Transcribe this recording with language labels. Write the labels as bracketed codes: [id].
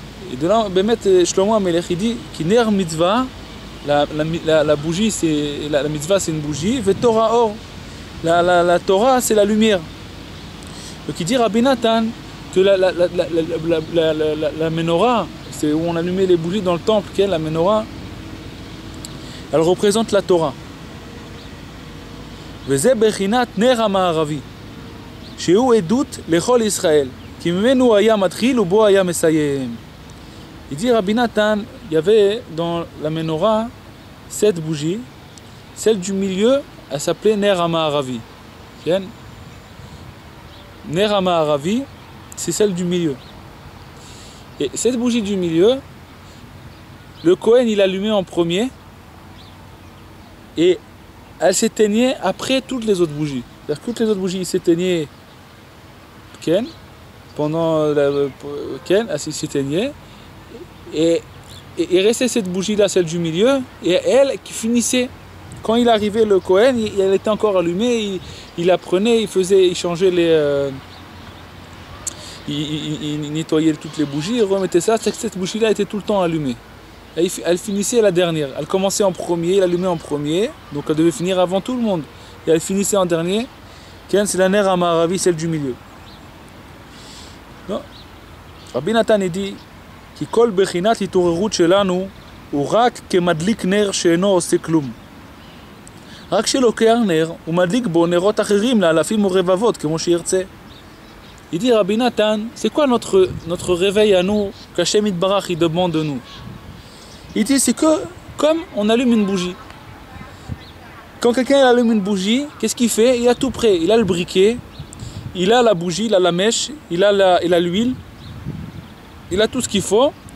[fr] Et de là, Shlomo Amelech, il dit [he] Kiner mitzvah, [fr] la bougie, la mitzvah, c'est une bougie, [he] ve Torah or. [fr] La Torah, c'est la lumière. Donc il dit Rabbi Nathan que la menorah, c'est où on allumait les bougies dans le temple, la menorah, elle représente la Torah. [he] וזה בחינת נר המערבי, שהוא עדות לכל ישראל, כי ממנו היה מתחיל ובו היה מסיים. [fr] Il dit Rabbi Nathan, il y avait dans la menorah 7 bougies, celle du milieu, elle s'appelait Ner HaMa'aravi. Ner HaMa'aravi, c'est celle du milieu. Et cette bougie du milieu, le Kohen il allumait en premier, et elle s'éteignait après toutes les autres bougies. C'est-à-dire que toutes les autres bougies s'éteignaient pendant elle s'éteignait, et et restait cette bougie-là, celle du milieu, et elle qui finissait. Quand il arrivait le Kohen, elle était encore allumée, il la prenait, il changeait les... il nettoyait toutes les bougies, il remettait ça, cette bougie-là était tout le temps allumée. Et elle finissait la dernière. Elle commençait en premier, il allumait en premier, donc elle devait finir avant tout le monde. Et elle finissait en dernier. C'est la ner Amaravi, celle du milieu. Non. Rabbi Nathan dit [he] כי כל בחינת התעוררות שלנו הוא רק כמדליק נר שאינו עושה כלום. רק שלוקח נר הוא מדליק בו נרות אחרים לאלפים או רבבות כמו שירצה. [fr] Il dit Rabbi Nathan, c'est quoi notre réveil à nous qu'Hachem Yitbarach il demande de nous? Il dit c'est que comme on allume une bougie. Quand quelqu'un allume une bougie, qu'est-ce qu'il fait? Il a tout prêt, il a le briquet, il a la bougie, il a la mèche, il a l'huile. Il a tout ce qu'il faut.